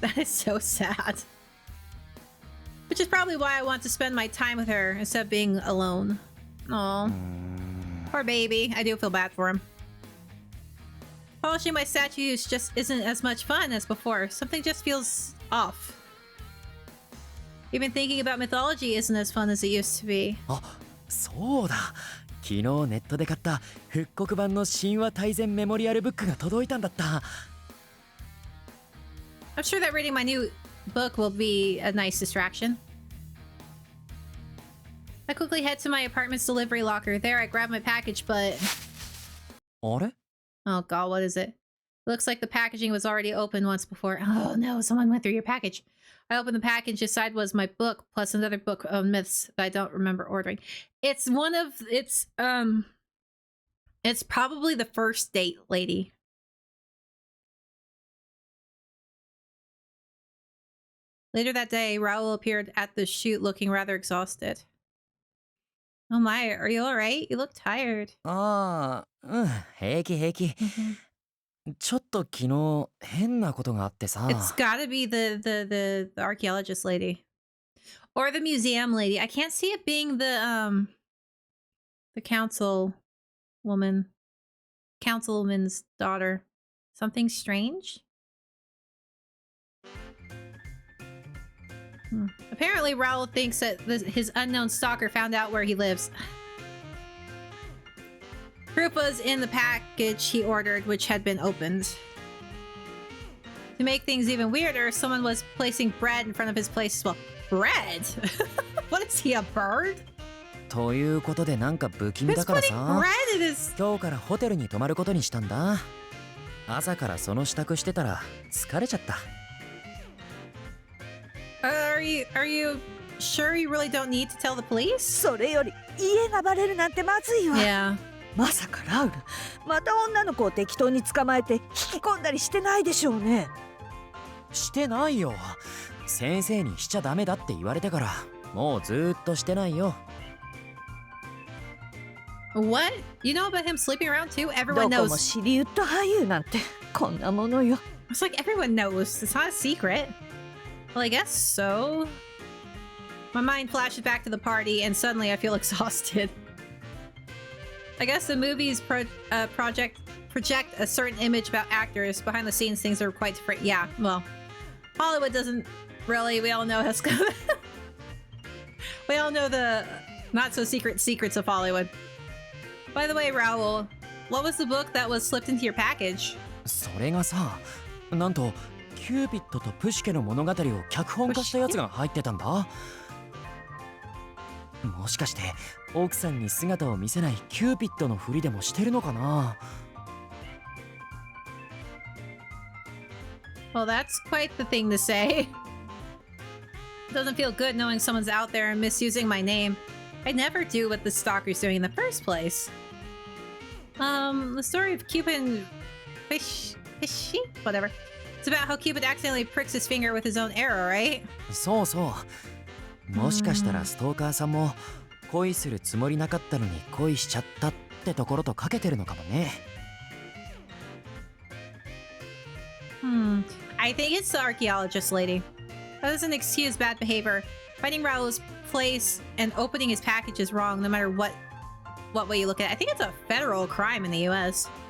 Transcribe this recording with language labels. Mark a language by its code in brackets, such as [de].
[en] That is so sad. Which is probably why I want to spend my time with her instead of being alone. Aww. Poor baby. I do feel bad for him. Polishing my statues just isn't as much fun as before. Something just feels off. Even thinking about mythology isn't as fun as it used to be. [ja] あ、そうだ。昨日ネットで買った復刻版の神話大全メモリアルブックが届いたんだった。 [en] I'm sure that reading my new book will be a nice distraction. I quickly head to my apartment's delivery locker. There, I grab my package, but... [ja] あれ? [en] Oh god, what is it? Looks like the packaging was already open once before. Oh no, someone went through your package. I opened the package. Inside was my book, plus another book of myths that I don't remember ordering. It's probably the first date lady. Later that day, Raul appeared at the shoot looking rather exhausted. Oh my, are you alright? You look tired. [ja] ああ、平気平気。ちょっと昨日変なことがあってさ。 [en] It's gotta be the archaeologist lady. Or the museum lady. I can't see it being the councilwoman's daughter. Something strange? Apparently, Raul thinks that his unknown stalker found out where he lives. Proof was in the package he ordered, which had been opened. To make things even weirder, someone was placing bread in front of his place as well. Bread? What is he, a bird? [ja] ということでなんか不気味だからさ、 [en] bread in his... [ja] 今日からホテルに泊まることにしたんだ。朝からその支度してたら疲れちゃった。 [en] Are you sure you really don't need to tell the police? [ja] それより家がバレるなんてまずいわ。 [en] Yeah. [ja] まさかラウル、また女の子を適当に捕まえて引き込んだりしてないでしょうね。してないよ。先生にしちゃダメだって言われてからもうずーっとしてないよ。 [en] What? You know about him sleeping around too? Everyone [ja] どこ [en] knows. [ja] もシリウッド俳優なんてこんなものよ。 [en] It's like everyone knows. It's not a secret. Well, I guess so. My mind flashes back to the party, and suddenly I feel exhausted. I guess the movies project a certain image about actors. Behind the scenes, things are quite different. Yeah, well, Hollywood doesn't really. We all know how. We all know the not so secret secrets of Hollywood. By the way, Raul, what was the book that was slipped into your package? [ja] それがさ、なんとキューピッドとプシケの物語を脚本化したやつが入ってたんだ。もしかして奥さんに姿を見せないキューピッドのふりでもしてるのかな。 [en] Well, that's quite the thing to say. Doesn't feel good knowing someone's out there and misusing my name. I'd never do what the Stalker's doing in the first place. The story of Cupid and Fishy? Whatever. It's about how Cupid accidentally pricks his finger with his own arrow, right? [ja] そうそう。もしかしたらストーカーさんも恋するつもりなかったのに恋しちゃったってところとかけてるのかもね。 [en] I think it's the archaeologist lady. That doesn't excuse bad behavior. Finding Raul's place and opening his package is wrong no matter what way you look at it. I think it's a federal crime in the US.